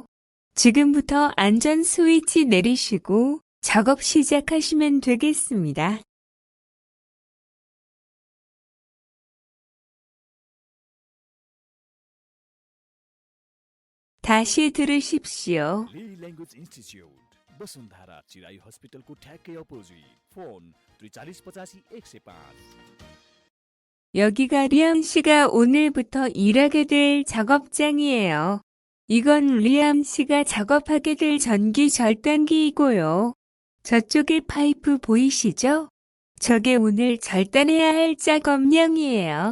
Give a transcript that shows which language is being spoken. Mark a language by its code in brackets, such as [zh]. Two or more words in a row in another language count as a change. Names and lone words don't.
[ko] 지금부터 안전 스위치 내리시고 작업 시작하시면 되겠습니다. 다시 들으십시오. Lee Language Institute, [ne] वसुन्धरा चिराई हस्पिटलको ठ्याक्कै अपोजिट फोन 4385 [ko] 여기가 리암 씨가 오늘부터 일하게 될 작업장이에요. 이건 리암 씨가 작업하게 될 전기 절단기이고요. 저쪽에 파이프 보이시죠? 저게 오늘 절단해야 할 작업량이에요.